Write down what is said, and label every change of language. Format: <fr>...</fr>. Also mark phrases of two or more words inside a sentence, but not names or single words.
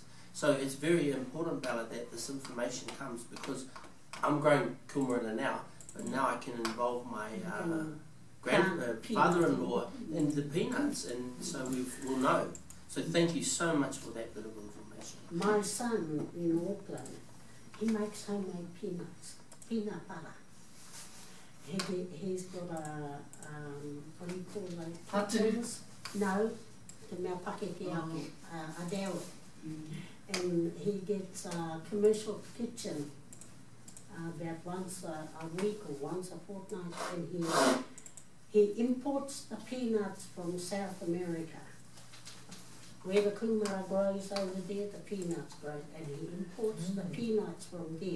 <en>So it's very important, Bella, that this information comes, because I'm growing kumara now, but now I can involve my father-in-law in the peanuts, and so we'll know. So thank you so much for that bit of information. My son in Auckland, he makes homemade peanuts, peanut butter. He's got a, what do you call those? Patu? No, the</en> <mi>mea pakeke ake,</mi> <en>a dairy. And he gets a commercial kitchen about once a week or once a fortnight, and he imports the peanuts from South America. Where the kumara grows over there, the peanuts grow, and he imports the peanuts from there.</en>